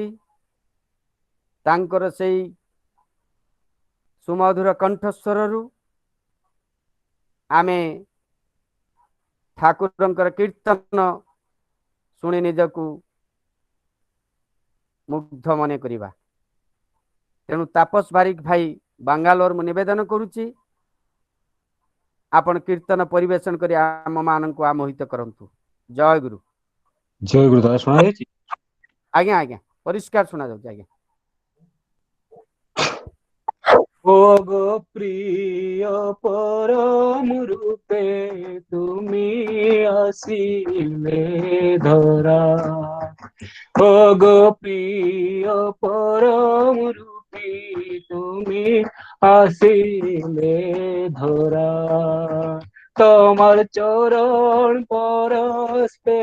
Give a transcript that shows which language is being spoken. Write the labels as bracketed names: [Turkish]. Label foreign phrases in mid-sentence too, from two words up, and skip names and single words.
[Odia] ତାଙ୍କର ସେଇ ସୁମଧୁର କଣ୍ଠସ୍ୱରରୁ ଆମେ ଠାକୁରଙ୍କର କୀର୍ତ୍ତନ ଶୁଣି ନିଜକୁ ମୁଗ୍ଧ ମନେ କରିବା। ତେଣୁ ତାପସ ବାରିକ ଭାଇ ବାଙ୍ଗାଲୋର ମୁଁ ନିବେଦନ କରୁଛି, ଆପଣ କୀର୍ତ୍ତନ ପରିବେଷଣ କରି ଆମମାନଙ୍କୁ ଆମୋହିତ କରନ୍ତୁ। ଜୟ ଗୁରୁ। ଜୟ ଗୁରୁ। ଦାଦା ଶୁଣାଯାଉଛି? ଆଜ୍ଞା ଆଜ୍ଞା, ପରିଷ୍କାର ଶୁଣାଯାଉଛି ଆଜ୍ଞା। [Bangla] ও গো প্রিয় পরম রূপে তুমি আসিলে ধরা, ও গো প্রিয় পরম রূপী তুমি আসিলে ধরা, তোমার চরণ পরস্পে